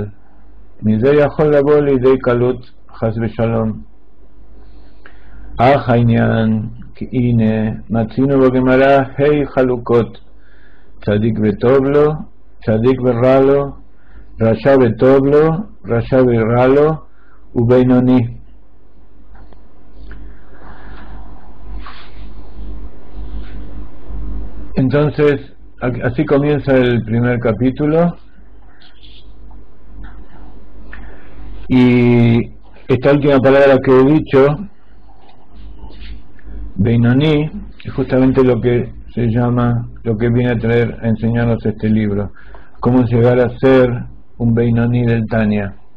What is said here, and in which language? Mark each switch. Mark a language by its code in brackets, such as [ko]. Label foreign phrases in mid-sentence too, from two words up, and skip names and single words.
[he] מזה יכול לבוא לידי קלות חס ושלום. אך העניין כי הנה מצינו בגמרא חלוקות, צדיק וטוב לו, צדיק ורע לו, רשע וטוב לו, רשע ורע לו, ובינוני. [es] Entonces, así comienza el primer capítulo, y esta última palabra que he dicho, Beinoni, es justamente lo que se llama, lo que viene a enseñarnos este libro, cómo llegar a ser un Beinoni del Tanya.